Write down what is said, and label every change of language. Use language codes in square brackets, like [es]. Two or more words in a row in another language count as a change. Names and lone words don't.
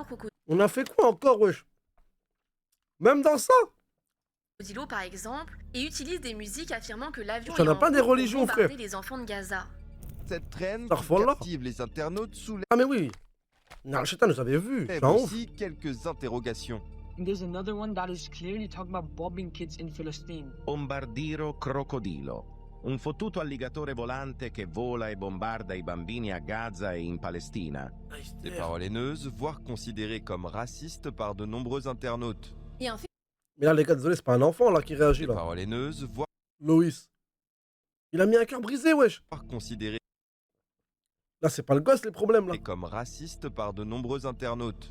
[fr] On a fait quoi encore, wesh? Même dans ça? Crocodilo par exemple, et utilisent des musiques affirmant que l'avion T'en as est en pas des cours pour religions, bombarder frère. les enfants de Gaza. Cette traîne qui Starfallah. captive les internautes soulève Ah mais oui. Narchetan, j'avais vu. C'est un ouf. aussi quelques interrogations. [en] There's another one that is clearly talking about bombing kids in Palestine. Bombardiro crocodilo. [it] Un fottuto alligatore volante che vola e bombarda i bambini a Gaza e in Palestina. [fr] Des paroles haineuses, voire considérées comme racistes par de nombreux internautes. Et un fait Mais là, les gars, désolé, c'est pas un enfant là qui réagit Des là. paroles haineuses, voire Loïs. Il a mis un cœur brisé, wesh. considérées Là, c'est pas le gosse les problèmes là. comme racistes par de nombreux internautes.